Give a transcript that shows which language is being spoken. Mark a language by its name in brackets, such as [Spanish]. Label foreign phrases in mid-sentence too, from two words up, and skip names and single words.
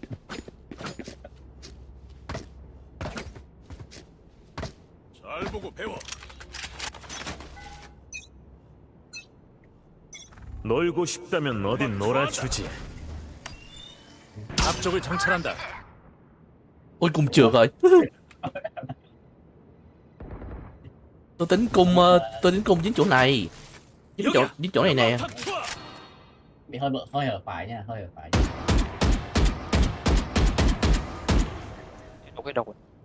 [Korean] 잘 보고 배워. 놀고 싶다면 어딘 놀아주지. 앞쪽을 정찰한다. [Vietnamese] Ôi cùng trượt rồi. Tôi tính cung dính chỗ này. Dính chỗ này nè. Bị hơi hở phải nha, hơi hở phải. Đâu cái đâu.